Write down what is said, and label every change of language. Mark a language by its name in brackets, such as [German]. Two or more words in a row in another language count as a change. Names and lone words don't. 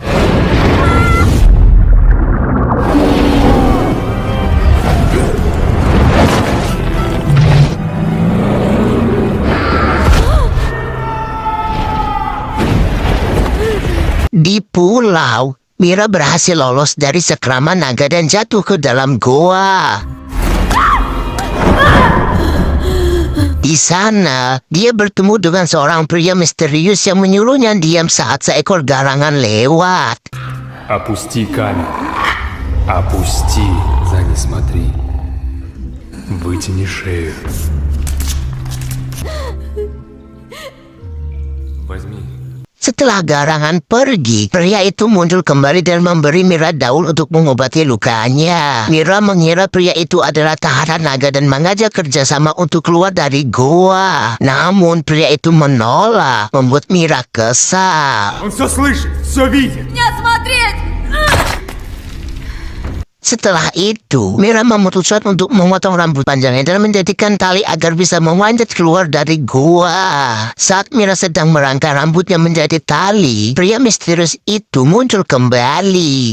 [Indonesian] Di pulau, Mira berhasil lolos dari sekraman naga dan jatuh ke dalam goa. Di sana, dia bertemu dengan seorang pria misterius yang menyuruhnya diam saat seekor garangan lewat. [Russian] Опусти камень. Опусти. За не смотри. Вытяни шею. Возьми. [Indonesian] Setelah garangan pergi, pria itu muncul kembali dan memberi Mira daun untuk mengobati lukanya. Mira mengira pria itu adalah tahanan naga dan mengajak kerjasama untuk keluar dari goa. Namun pria itu menolak, membuat Mira kesal. [Russian] Он все слышит, все видит. Не смотреть! [Indonesian] Setelah itu, Mira memutuskan untuk memotong rambut panjangnya dan menjadikan tali agar bisa memanjat keluar dari gua. Saat Mira sedang merangkai rambutnya menjadi tali, pria misterius itu muncul kembali.